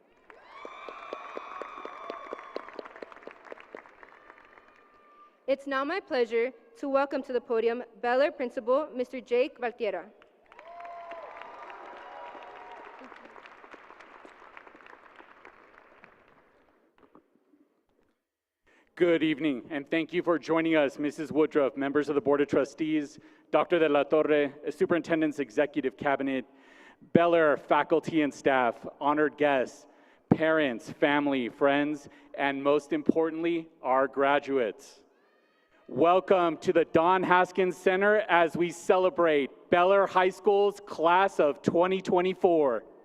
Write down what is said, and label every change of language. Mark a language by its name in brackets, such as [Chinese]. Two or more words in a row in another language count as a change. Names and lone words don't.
[English] It's now my pleasure to welcome to the podium Bel Air Principal, Mr. Jake Valtiera. Good evening, and thank you for joining us, Mrs. Woodruff, members of the Board of Trustees, Dr. de la Torre, Superintendent's Executive Cabinet, Bel Air faculty and staff, honored guests, parents, family, friends, and most importantly, our graduates. Welcome to the Don Haskins Center as we celebrate Bel Air High School's class of 2024.